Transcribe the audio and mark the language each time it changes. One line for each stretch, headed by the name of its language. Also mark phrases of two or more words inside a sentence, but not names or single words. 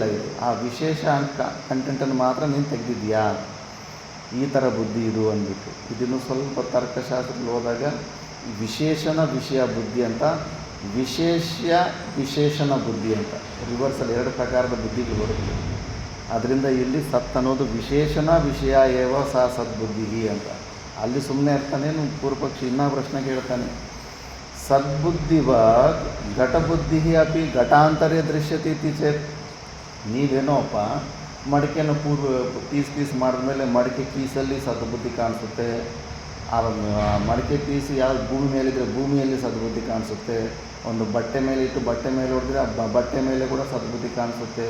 Kannada: ಇದು ಆ ವಿಶೇಷ ಕಂಟೆಂಟನ್ನು ಮಾತ್ರ ನೀನು ತೆಗೆದಿದ್ಯಾ, ಈ ಥರ ಬುದ್ಧಿ ಇದು ಅಂದ್ಬಿಟ್ಟು. ಇದನ್ನು ಸ್ವಲ್ಪ ತರ್ಕಶಾಸ್ತ್ರದಲ್ಲಿ ಹೋದಾಗ ವಿಶೇಷಣ ವಿಷಯ ಬುದ್ಧಿ ಅಂತ, ವಿಶೇಷ್ಯ ವಿಶೇಷಣ ಬುದ್ಧಿ ಅಂತ ರಿವರ್ಸಲ್ಲಿ 2 ಪ್ರಕಾರದ ಬುದ್ಧಿಗಳು ಬರುತ್ತೆ. ಅದರಿಂದ ಇಲ್ಲಿ ಸತ್ ಅನ್ನೋದು ವಿಶೇಷಣ ವಿಷಯ
Sanskrit: ಏವ ಸಾ ಸದ್ಬುದ್ಧಿ
Kannada: ಅಂತ. ಅಲ್ಲಿ ಸುಮ್ಮನೆ ಇರ್ತಾನೆ ಪೂರ್ವಪಕ್ಷಿ ಇನ್ನೂ ಪ್ರಶ್ನೆ ಕೇಳ್ತಾನೆ.
Sanskrit: ಸದ್ಬುದ್ಧಿವತ್ ಘಟಬುದ್ಧಿ ಅಪಿ ಘಟಾಂತರೇ ದೃಶ್ಯತೆ ಇತಿ ಚೇತ್.
Kannada: ನೀವೇನೋಪ್ಪ ಮಡಿಕೆನ ಪೀಸ್ ಮಾಡಿದ್ಮೇಲೆ ಮಡಿಕೆ ಪೀಸಲ್ಲಿ ಸದ್ಬುದ್ಧಿ ಕಾಣಿಸುತ್ತೆ. ಆ ಮಡಿಕೆ ಪೀಸ್ ಯಾವ್ದು ಭೂಮಿ ಮೇಲಿದ್ದರೆ ಭೂಮಿಯಲ್ಲಿ ಸದ್ಬುದ್ಧಿ ಕಾಣಿಸುತ್ತೆ. ಒಂದು ಬಟ್ಟೆ ಮೇಲೆ ಇಟ್ಟು ಬಟ್ಟೆ ಮೇಲೆ ಹೊಡೆದ್ರೆ ಬಟ್ಟೆ ಮೇಲೆ ಕೂಡ ಸದ್ಬುದ್ಧಿ ಕಾಣಿಸುತ್ತೆ.